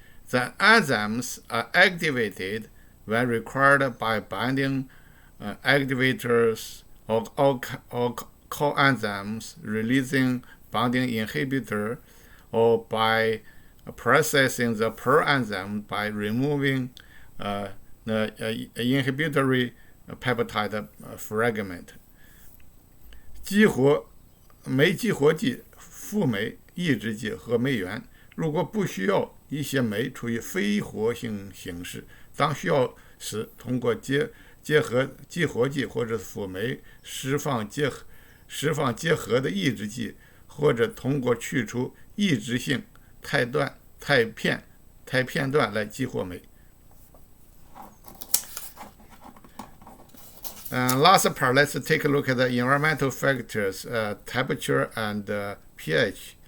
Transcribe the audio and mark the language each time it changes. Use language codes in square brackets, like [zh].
[en] The enzymes are activated when required by binding activators or coenzymes releasing binding inhibitor, or by processing the proenzyme by removing the inhibitory peptide fragment. 激活 [zh] 酶激活剂、辅酶、抑制剂和酶原。如果不需要一些酶处于非活性形式，当需要时，通过结合激活剂或者辅酶释放结合的抑制剂，或者通过去除抑制性肽片段来激活酶。 [en] Last part, let's take a look at the environmental factors, temperature and pH.